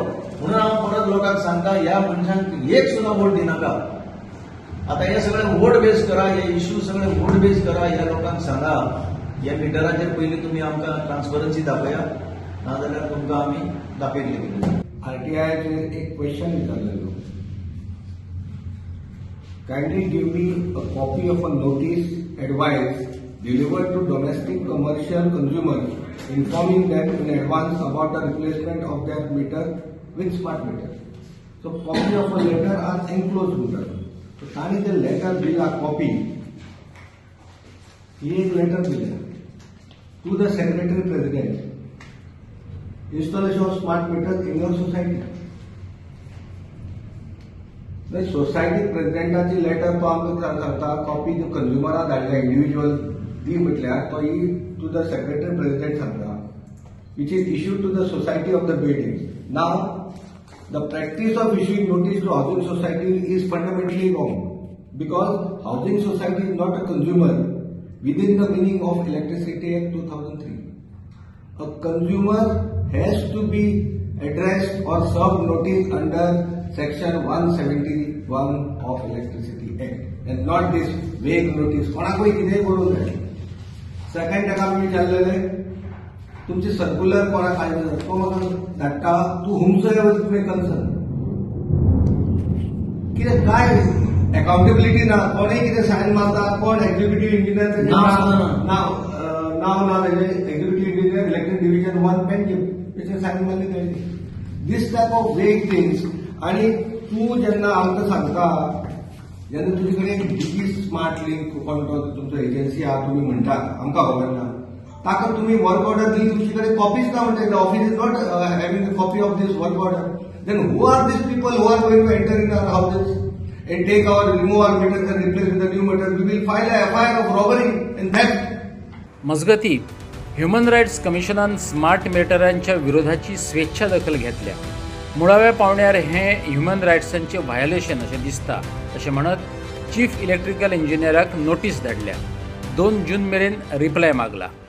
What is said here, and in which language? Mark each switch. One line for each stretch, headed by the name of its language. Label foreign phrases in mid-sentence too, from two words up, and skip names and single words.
Konkani: म्हणून हांव परत लोकांक सांगता, ह्या मनशांक एक सुद्दां वोट दिनाका. आतां हे सगळे
English: vote base
Konkani: करा, हे इश्यू सगळे वोट बेस करा. ह्या लोकांक सांगा ह्या मिटराचेर पयलीं तुमी आमकां ट्रान्सपरन्सी दाखया, नाजाल्यार तुमकां आमी दाखयतले. RTIचे एक क्वेश्चन विचारलेलो.
English: Kindly give me a copy of a notice advice delivered to domestic commercial consumers informing them in advance about the replacement of their meter with smart meter. So copy of a letter are enclosed meter.
Konkani: ताणी ते लेटर दिला कॉपी, ही एक लेटर दिल्या
English: to the secretary president, installation of smart meter in your society.
Konkani: सोसायटी प्रेसिडेंटाची लेटर तो आमकां सांगता कॉपी कंज्युमराक धाडल्या इंडिव्हिज्युअल दी म्हटल्यार तो ही
English: to the secretary president
Konkani: सांगता,
English: which is issued to the society of the building. Now, the practice of issuing notice to housing society is fundamentally wrong because housing society is not a consumer within the meaning of Electricity Act 2003. A consumer has to be addressed or served notice under Section 171 of Electricity Act and not this vague notice.
Konkani: कोणाकूय कितेंय करूंक जाय. सेकंड ताका आमी विचारलेले तुमची सर्क्युलर कोणाक आयला तो म्हाका धाडटा तू हुमसो तुमी कन्सर्न कितें काय अकाउंटेबिलिटी ना, कोणय कितें सायन मारता, कोण
English: executive engineer
Konkani: नाव ना तेजे
English: executive engineer electric division
Konkani: 1 पेंजीम तेचे सायन मारली तेणी.
English: this type of vague things.
Konkani: आणि तू जेन्ना आमकां सांगता जेन्ना तुजे कडेन डीपी स्मार्ट लिंक कोण तो तुमचो एजन्सी आहा तुमी म्हणटा आमकां खबर ना, ताका तुम्ही
English: work order
Konkani: दिली तुमचे कडेन कॉपीज ना म्हणटा,
English: the office is not having the copy of this work order. then who are these people who are going to enter in our houses and take our remove our meters and replace with the new meters? We will file a FIR of robbery and theft.
Konkani: मजगती
English: human rights
Konkani: कमिशनान स्मार्ट मिटरांच्या विरोधाची स्वेच्छा दखल घेतल्या. मुळाव्या पावण्यार हें
English: human rights
Konkani: व्हायोलेशन अशें दिसता अशें म्हणत
English: chief electrical
Konkani: इंजिनियराक नोटीस धाडल्या. 2 जून मेरेन रिप्लाय मागला.